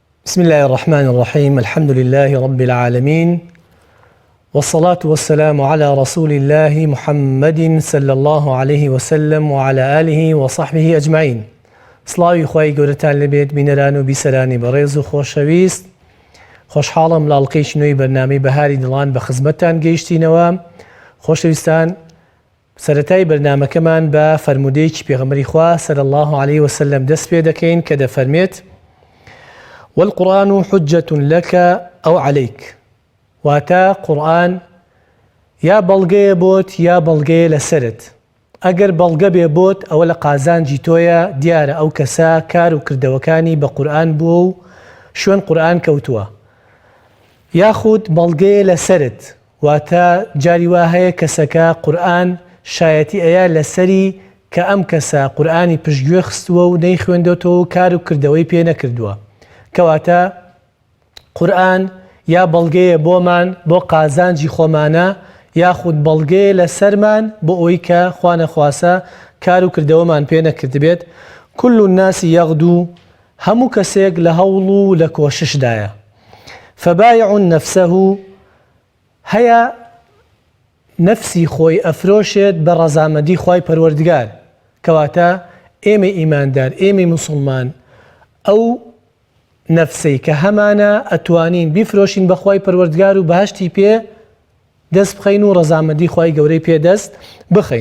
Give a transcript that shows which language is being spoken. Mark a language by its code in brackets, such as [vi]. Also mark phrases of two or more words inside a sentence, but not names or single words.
[ar] بسم الله الرحمن الرحيم. الحمد لله رب العالمين، والصلاة والسلام على رسول الله محمد صلى الله عليه وسلم وعلى آله وصحبه أجمعين. [ckb] سڵاوی خوای گەورەتان لەبێت بینەران و بیسەرانی بەڕێز و خۆشەویست. خۆشحاڵم لە ئەڵقەی نوێی بەرنامەی بەهاری دڵان بە خزمەتتان گەیشتینەوە. خۆشەویستان، سەرەتای بەرنامەکەمان بە فەرمودەیەکی پێغەمبەری خوا [ar] صلی الله عليه وسلم [ckb] دەست پێ دەکەین کە دەفەرمێت: [ar] والقرآن حجة لك أو عليك. [ckb] واتا قرآن یا بەڵگەیە بۆت یا بەڵگەیە لەسەرت. ئەگەر بەڵگە بێ بۆت ئەوە لە قازانجی تۆیە، دیارە ئەو کەسا کار و کردەوەکانی بە قورئان بووە و شوێن قورئان کەوتووە. یاخود بەڵگەیە لەسەرت، واتە جاری وا هەیە کەسەکە قورئان شایەتی ئەیە لەسەری کە ئەم کەسە قورئانی پشتگوێ خستووە و نەیخوێندێتەوە و کار و کردەوەی پێ نەکردووە. کەواتە قورئان یا بەڵگەیە بۆمان بۆ قازانجی خۆمانە، یاخود بەڵگەیە لەسەرمان بۆ ئەوەی کە خوا نەخواسە کار و کردەوەمان پێ نەکردبێت. [ar] كل الناس يغدو، [ckb] هەموو کەسێک لە هەوڵ و لە کۆششدایە. [ar] فبايع نفسه، [ckb] هەیە نەفسی خۆی ئەفرۆشێت بە ڕەزامەندی خوای پەروەردگار. کەواتە ئێمە ئیماندار، ئێمە موسڵمان، ئەو نەفسەی کە هەمانە ئەتوانین بیفرۆشین بە خوای پەروەردگار و بەهەشتی پێ دەست بخەین و ڕەزامەندی خوای گەورەی پێ دەست بخەین.